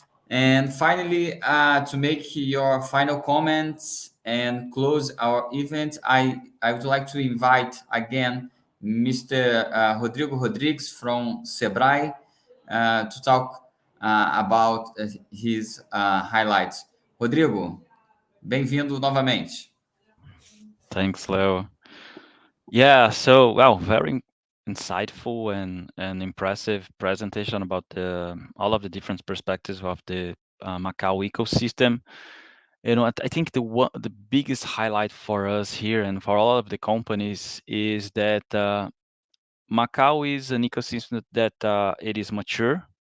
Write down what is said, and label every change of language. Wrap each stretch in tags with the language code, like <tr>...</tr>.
<en>And finally, to make your final comments and close our event, I would like to invite again Mr. Rodrigo Rodrigues from Sebrae to talk about his highlights.</en> <pt>Rodrigo, bem-vindo novamente.</pt> <en>Thanks, Leo. Yeah, so, well, very insightful and impressive presentation about all of the different perspectives of the Macau ecosystem. You know, I think the biggest highlight for us here and for all of the companies is that Macau is an ecosystem that it is mature.</en>